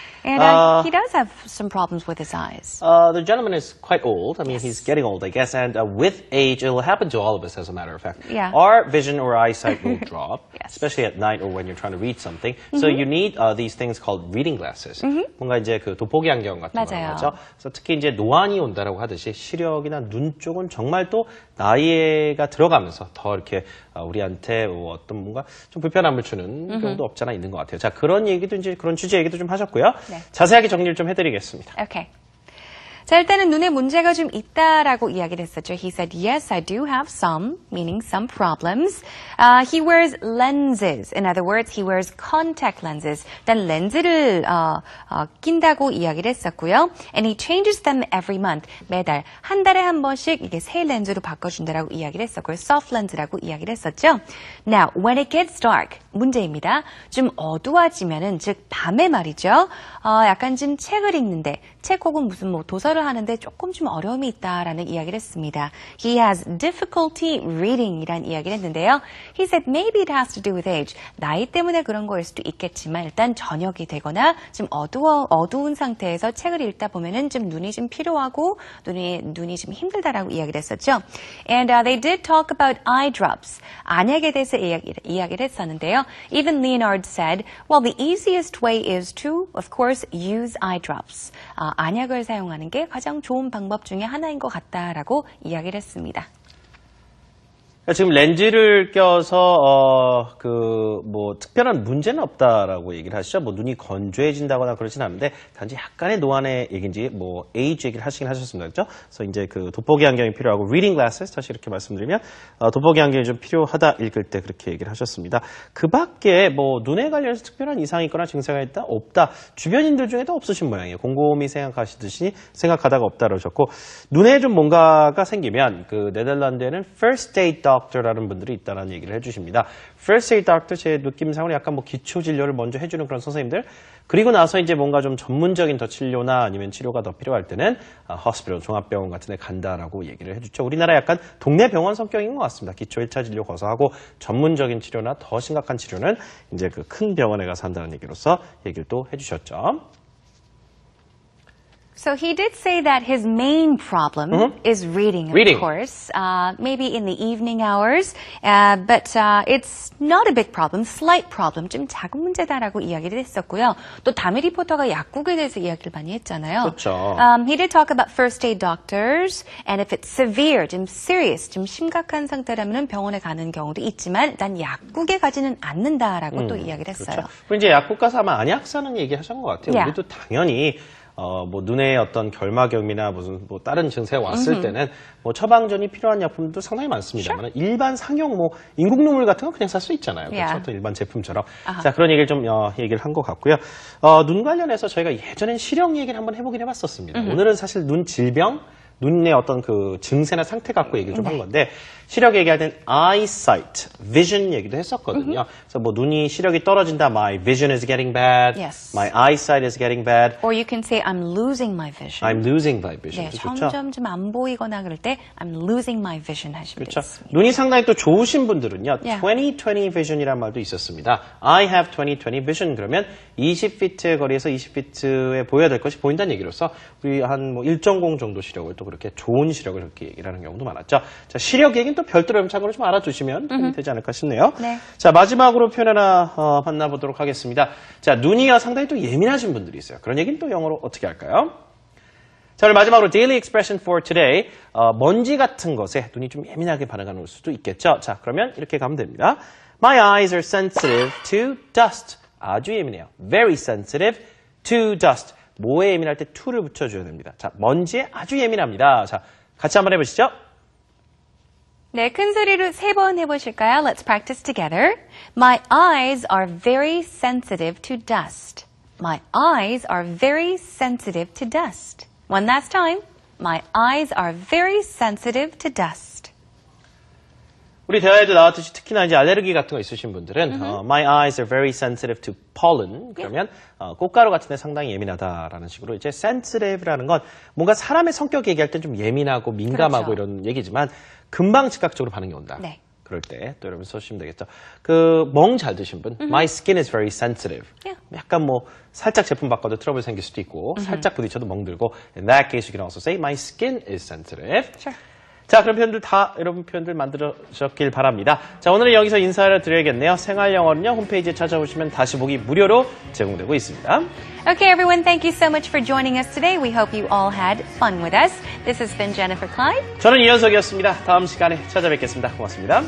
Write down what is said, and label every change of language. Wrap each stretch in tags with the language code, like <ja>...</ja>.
<en>And he does have some problems with his eyes. The gentleman is quite old. I mean, he's getting old, I guess. And with age, it will happen to all of us, as a matter of fact. Yeah. Our vision or eyesight will drop, Yes. especially at night or when you're trying to read something. So you need these things called reading glasses.</en> <ko>뭔가 이제 그 돋보기 안경 같은 맞아요. 거죠. 그래서 특히 이제 노안이 온다라고 하듯이 시력이나 눈 쪽은 정말 또 나이가 들어가면서 더 이렇게 우리한테 어떤 뭔가 좀 불편함을 주는 경우도 없지 않아 있는 것 같아요. 자, 그런 얘기도 이제 그런 취지 얘기도 좀 하셨고요. 네. 자세하게 정리를 좀 해드리겠습니다.</ko> <en>Okay.</en> <ko>자, 일단은 눈에 문제가 좀 있다라고 이야기를 했었죠.</ko> <en>He said, yes, I do have some, meaning some problems. He wears lenses. In other words, he wears contact lenses.</en> <ko>일단 렌즈를 낀다고 이야기를 했었고요.</ko> <en>And he changes them every month.</en> <ko>매달 한 달에 한 번씩 이게 새 렌즈로 바꿔준다라고 이야기를 했었고요. soft lens라고 이야기를 했었죠.</ko> <en>Now, when it gets dark,</en> <ko>문제입니다. 좀 어두워지면은, 즉 밤에 말이죠. 약간 좀 책을 읽는데, 책 혹은 무슨 뭐 도서를 하는데 조금 좀 어려움이 있다라는 이야기를 했습니다.</ko> <en>He has difficulty reading이란</en> <ko>이야기를 했는데요.</ko> <en>He said maybe it has to do with age.</en> <ko>나이 때문에 그런 거일 수도 있겠지만 일단 저녁이 되거나 좀 어두운 상태에서 책을 읽다 보면은 좀 눈이 좀 피로하고 눈이 좀 힘들다라고 이야기를 했었죠.</ko> <en>And they did talk about eye drops.</en> <ko>안약에 대해서 이야기를 했었는데요.</ko> <en>Even Leonard said, well, the easiest way is to, of course, use eye drops.</en> <ko>안약을 사용하는 게 가장 좋은 방법 중에 하나인 것 같다라고 이야기를 했습니다. 지금 렌즈를 껴서 뭐 특별한 문제는 없다라고 얘기를 하시죠. 뭐 눈이 건조해진다거나 그러진 않는데 단지 약간의 노안의 얘기인지 뭐 에이지 얘기를 하시긴 하셨습니다. 그렇죠? 그래서 이제 그 돋보기 안경이 필요하고 reading glasses 다시 이렇게 말씀드리면 돋보기 안경이 좀 필요하다 읽을 때 그렇게 얘기를 하셨습니다. 그 밖에 뭐 눈에 관련해서 특별한 이상이 있거나 증세가 있다 없다 주변인들 중에도 없으신 모양이에요. 곰곰이 생각하다가 없다 그러셨고 눈에 좀 뭔가가 생기면 그 네덜란드에는 first aid doctor라는 분들이 있다는 얘기를 해주십니다. First aid doctor 제 느낌상으로 약간 뭐 기초 진료를 먼저 해주는 그런 선생님들 그리고 나서 이제 뭔가 좀 전문적인 더 진료나 아니면 치료가 더 필요할 때는 hospital 종합병원 같은 데 간다라고 얘기를 해주죠. 우리나라 약간 동네 병원 성격인 것 같습니다. 기초 1차 진료 거서 하고 전문적인 치료나 더 심각한 치료는 이제 그 큰 병원에 가서 한다는 얘기로서 얘기를 또 해주셨죠.</ko> <en>So he did say that his main problem is reading, of course, maybe in the evening hours, but it's not a big problem, slight problem,</en> <ko>좀 작은 문제다라고 이야기를 했었고요. 또 다미 리포터가 약국에 대해서 이야기를 많이 했잖아요. 그렇죠.</ko> <en>He did talk about first aid doctors, and if it's severe,</en> <ko>좀 serious, 좀 심각한 상태라면 병원에 가는 경우도 있지만 난 약국에 가지는 않는다라고 또 이야기를 했어요. 그렇죠. 그리고 이제 약국 가서 아마 안약 사는 얘기 하신 것 같아요.</ko> <en>Yeah.</en> <ko>우리도 당연히 뭐 눈에 어떤 결막염이나 무슨 뭐 다른 증세가 왔을 때는 뭐 처방전이 필요한 약품도 상당히 많습니다만 일반 상용 뭐 인공눈물 같은 거 그냥 살 수 있잖아요. 그렇죠?</ko> <en>Yeah.</en> <ko>또 일반 제품처럼. 자, 그런 얘기를 좀 얘기를 한 것 같고요. 눈 관련해서 저희가 예전엔 시력 얘기를 한번 해보긴 해봤었습니다. 오늘은 사실 눈 질병, 눈의 어떤 그 증세나 상태 갖고 얘기를 좀 한 건데 시력 얘기할 땐 eyesight, vision 얘기도 했었거든요. 그래서 뭐 눈이 시력이 떨어진다,</ko> <en>my vision is getting bad, Yes. my eyesight is getting bad. Or you can say I'm losing my vision. I'm losing my vision.</en> <ko>네, 그렇죠? 점점 좀 안 보이거나 그럴 때</ko> <en>I'm losing my vision</en> <ko>하시면 그렇죠. 되겠습니다. 눈이 상당히 또 좋으신 분들은요.</ko> <en>Yeah.</en> <ko>20/20 vision이란 말도 있었습니다.</ko> <en>I have 20/20 vision</en> <ko>그러면 20피트의 거리에서 20피트에 보여야 될 것이 보인다는 얘기로서 우리 한 뭐 1.0 정도 시력을 또 또 그렇게 좋은 시력을 그렇게 얘기를 하는 경우도 많았죠. 자, 시력 얘기는 또 별도로 참고로 좀 알아두시면 도움이 되지 않을까 싶네요. 네. 자, 마지막으로 표현 하나 만나보도록 하겠습니다. 자, 눈이 상당히 또 예민하신 분들이 있어요. 그런 얘기는 또 영어로 어떻게 할까요? 자, 오늘 마지막으로</ko> <en>daily expression for today.</en> <ko>먼지 같은 것에 눈이 좀 예민하게 반응하는 수도 있겠죠. 자, 그러면 이렇게 가면 됩니다.</ko> <en>My eyes are sensitive to dust.</en> <ko>아주 예민해요.</ko> <en>Very sensitive to dust.</en> <ko>뭐에 예민할 때 to를 붙여줘야 됩니다. 자, 먼지에 아주 예민합니다. 자, 같이 한번 해보시죠. 네, 큰 소리로 3번 해보실까요?</ko> <en>Let's practice together. My eyes are very sensitive to dust. My eyes are very sensitive to dust. One last time. My eyes are very sensitive to dust.</en> <ko>우리 대화에도 나왔듯이 특히나 이제 알레르기 같은 거 있으신 분들은</ko> <en>My eyes are very sensitive to pollen.</en> <ko>그러면 꽃가루 같은 데 상당히 예민하다라는 식으로 이제 sensitive라는 건 뭔가 사람의 성격 얘기할 때 좀 예민하고 민감하고 그렇죠. 이런 얘기지만 금방 즉각적으로 반응이 온다. 네. 그럴 때 또 여러분 써주시면 되겠죠. 그 멍 잘 드신 분,</ko> <en>My skin is very sensitive. Yeah.</en> <ko>약간 뭐 살짝 제품 바꿔도 트러블 생길 수도 있고 살짝 부딪혀도 멍들고</ko> <en>In that case, you can also say My skin is sensitive. Sure.</en> <ko>자, 그런 표현들 다 여러분 표현들 만들어주셨길 바랍니다. 자, 오늘은 여기서 인사를 드려야겠네요. 생활영어는요, 홈페이지에 찾아오시면 다시 보기 무료로 제공되고 있습니다.</ko> <en>Okay, everyone, thank you so much for joining us today. We hope you all had fun with us. This has been Jennifer Clyde.</en> <ko>저는 이현석이었습니다. 다음 시간에 찾아뵙겠습니다. 고맙습니다.</ko>